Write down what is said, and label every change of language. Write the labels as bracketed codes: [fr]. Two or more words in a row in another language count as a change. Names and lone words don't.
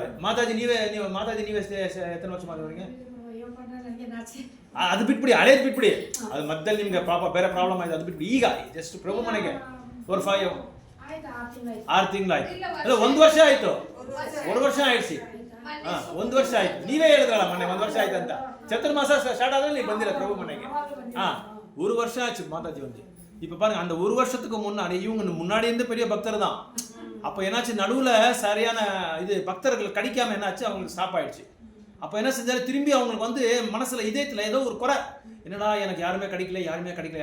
[kn] ಮಾತಾಜಿ ನೀವೇ ಎತ್ತನ ವರ್ಷ ಮಾಡಿದವರಿಗೆ ಅದು ಬಿಟ್ಬಿಡಿ, ಹಳೇದು ಬಿಟ್ಬಿಡಿ. ಅದು ಮಧ್ಯದಲ್ಲಿ ನಿಮ್ಗೆ ಬೇರೆ ಪ್ರಾಬ್ಲಮ್ ಆಯ್ತು, ಅದು ಬಿಟ್ಬಿಡಿ. ಈಗ ಜಸ್ಟ್ ಪ್ರಭು ಮನೆಗೆ 6 ತಿಂಗಳಾಯ್ತು. ಅಲ್ಲ 1 ವರ್ಷ ಆಯ್ತು, 1 ವರ್ಷ ಆಯ್ತು. 1 ವರ್ಷ ಆಯ್ತು. ನೀವೇ ಹೇಳಿದ್ರಲ್ಲ ಮೊನ್ನೆ 1 ವರ್ಷ ಆಯ್ತು ಅಂತ. [ta] ಚತುರ್ಮಾಸ ஸ்டார்ட் ஆகல நீ ಬಂದಿಲ್ಲ பிரபு மனைக்கு. 1 வருஷம் ஆச்சு மாதாஜி வந்து. இப்போ பாருங்க, அந்த 1 வருஷத்துக்கு முன்னாடி இவங்க முன்னாடி இருந்து பெரிய பக்தர் தான். அப்போ என்னாச்சு, நடுவில் சரியான இது பக்தர்கள் கிடைக்காம என்னாச்சு, அவங்களுக்கு ஸ்டாப் ஆயிடுச்சு. அப்போ என்ன செஞ்சாலும் திரும்பி அவங்களுக்கு வந்து மனசில் இதயத்தில் ஏதோ ஒரு குறை, என்னடா எனக்கு யாருமே கிடைக்கல.